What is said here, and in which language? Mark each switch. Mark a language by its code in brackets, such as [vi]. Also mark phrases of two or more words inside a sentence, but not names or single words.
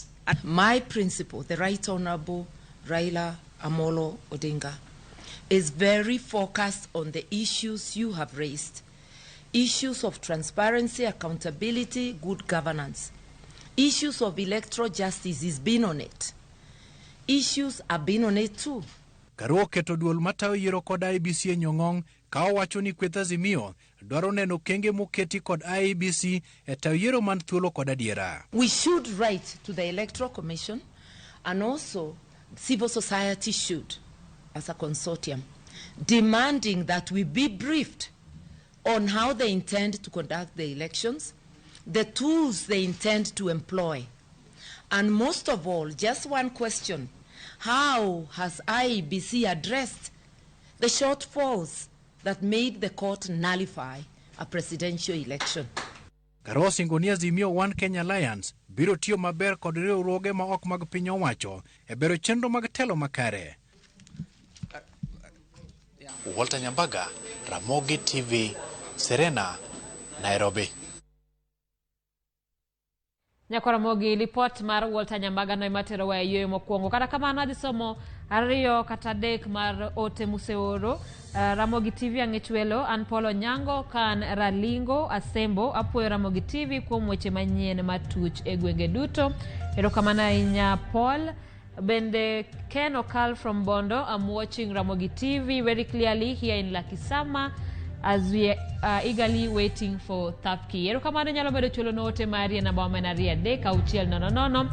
[en] My principal, the Right Honorable Raila Amolo Odinga, is very focused on the issues you have raised. Issues of transparency, accountability, good governance. Issues of electoral justice is been on it. Issues have been on it too. [luo] Karua keto duol matayo yiero kod IEBC e nyong'ong ka owacho ni kweth Azimio dwaro neno kenge moketi kod IEBC e tayo yiero man thuolo kod adiera. [en] We should write to the Electoral Commission, and also civil society should, as a consortium, demanding that we be briefed on how they intend to conduct the elections, the tools they intend to employ. And most of all, just one question: how has IEBC addressed the shortfalls that made the court nullify a presidential election? [luo] Karua singo ni Azimio One Kenya Alliance biro tiyo maber kod riwruoge ma ok mag piny owacho e bero chenro mag telo makare. Walter Nyambaga, Ramogi TV, Serena, Nairobi. Nyakwa Ramogi, report mar Walter Nyambaga no imatero wa yoyo mokwongo. Kata kamano adhi somo ariyo kata dek mar ote museoro. Ramogi TV ang'ech welo an Polo Nyango kan Ralingo Asembo apuoyo Ramogi TV kuom weche manyien matuch e gwenge duto. Erokamano ahinya Paul. Bende Ken Okal from Bondo, [en] I'm watching Ramogi TV very clearly here in Lakisama as we are eagerly waiting for Thapki. [luo] Erokamano nyalo bedo chulo note mari na bawa menaria dek auchiel nono.